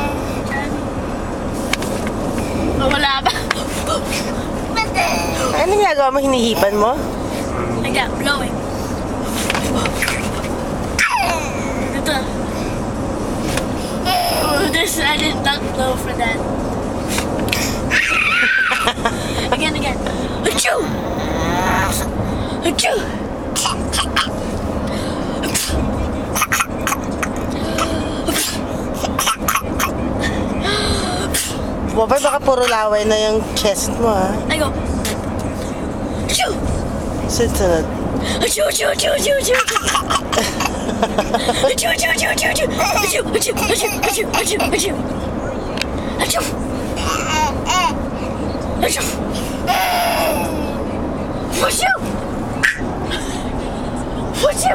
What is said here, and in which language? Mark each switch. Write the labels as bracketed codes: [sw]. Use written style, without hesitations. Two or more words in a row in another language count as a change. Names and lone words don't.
[tl] Wala pa. Ano ginagawa mo? Hinihipan mo? [en] Like that, blowing. Ito. Oh, this, I did not blow for that. Again. Achoo! Achoo! [tl] Bopay, baka puro laway na yung chest mo, ha? [en] I go. Achoo! [tl] Sunod. Achoo, achoo, achoo, achoo, achoo. Achoo, achoo, achoo, achoo, achoo. Achoo, achoo, achoo, achoo, achoo, achoo. Achoo. Achoo. Achoo. Achoo.